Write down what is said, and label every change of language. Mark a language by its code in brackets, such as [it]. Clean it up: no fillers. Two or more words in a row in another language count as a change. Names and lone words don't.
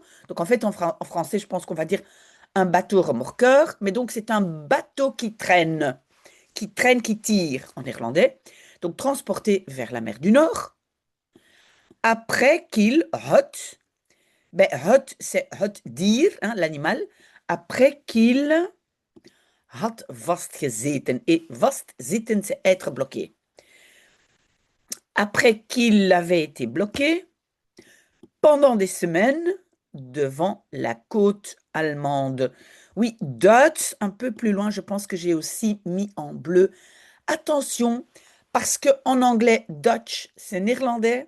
[fr] Donc en fait, en français, je pense qu'on va dire un bateau remorqueur. Mais donc c'est un bateau qui tire en néerlandais. Donc transporté vers la mer du Nord. Après qu'il, hot, ben hot, c'est [nl] hot dier, [fr] hein, l'animal. Après qu'il [nl] had vastgezeten. [fr] Et vastzitten, c'est être bloqué. Après qu'il avait été bloqué pendant des semaines devant la côte allemande. Oui, Dutch, un peu plus loin, je pense que j'ai aussi mis en bleu. Attention, parce que en anglais, Dutch, c'est néerlandais.